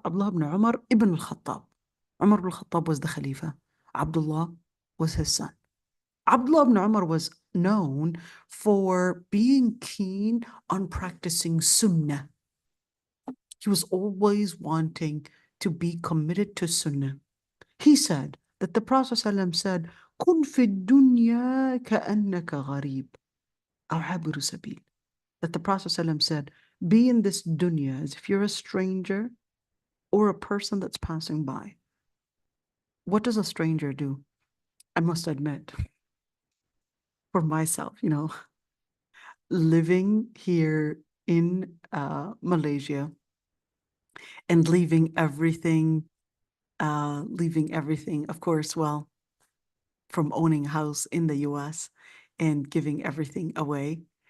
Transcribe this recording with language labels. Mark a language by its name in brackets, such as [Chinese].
[English] Abdullah ibn Umar ibn al-Khattab. Umar ibn al-Khattab was the Khalifa. Abdullah was his son. Abdullah ibn Umar was known for being keen on practicing sunnah. He was always wanting to be committed to sunnah. He said that the Prophet ﷺ said, [Arabic] كن في الدنيا كأنك غريب أو عابر سبيل. [English] That the Prophet ﷺ said, be in this dunya as if you're a stranger or a person that's passing by. What does a stranger do? I must admit, for myself, living here in Malaysia and leaving everything, of course, well, from owning a house in the US and giving everything away.